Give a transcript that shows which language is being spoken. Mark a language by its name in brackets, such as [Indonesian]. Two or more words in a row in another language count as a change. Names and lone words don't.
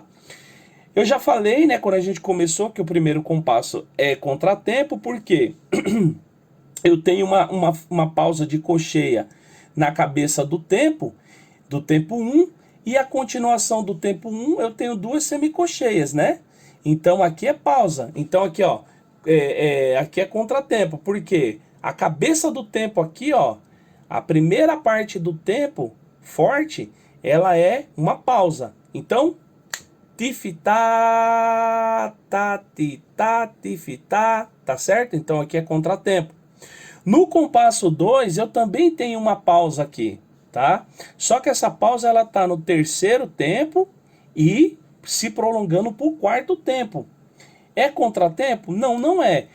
[Portuguese] Eu já falei, né, quando a gente começou, que o primeiro compasso é contratempo, porque eu tenho uma pausa de cocheia na cabeça do tempo 1, e a continuação do tempo 1 eu tenho duas semicocheias, né? Então aqui é pausa. Então aqui, ó, aqui é contratempo, porque a cabeça do tempo aqui, ó, a primeira parte do tempo forte, ela é uma pausa. Então, tifitá, tatitá, tifitá, tá certo? Então aqui é contratempo. No compasso 2, eu também tenho uma pausa aqui, tá? Só que essa pausa ela tá no terceiro tempo e se prolongando por quarto tempo. É contratempo? Não, não é.